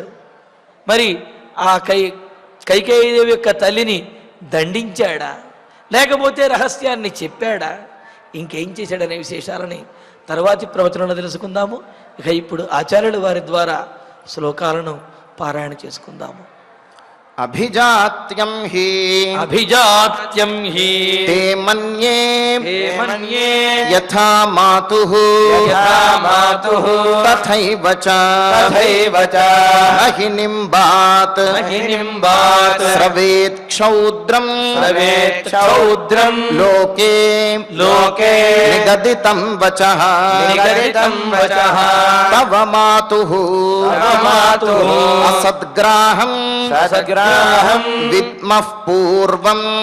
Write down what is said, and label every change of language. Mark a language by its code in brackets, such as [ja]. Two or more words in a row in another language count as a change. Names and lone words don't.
[te] మరి ఆ కైకేయీదేవి యొక్క తల్లిని దండించాడా, లేకపోతే రహస్యాన్ని చెప్పాడా, ఇంకేం చేశాడనే విశేషాలని తర్వాతి ప్రవచనంలో తెలుసుకుందాము. ఇక ఇప్పుడు ఆచార్యుల వారి ద్వారా శ్లోకాలను పారాయణ చేసుకుందాము. [sa] అభిజాత్యం హి తే మన్యే యథా మాతుః తథైవ చ నహి నింబాత్ శ్రవేత్ క్షౌద్రం లోకే నిగదితం వచః తవ మాతుః అసద్గ్రాహం విద్మః పూర్వం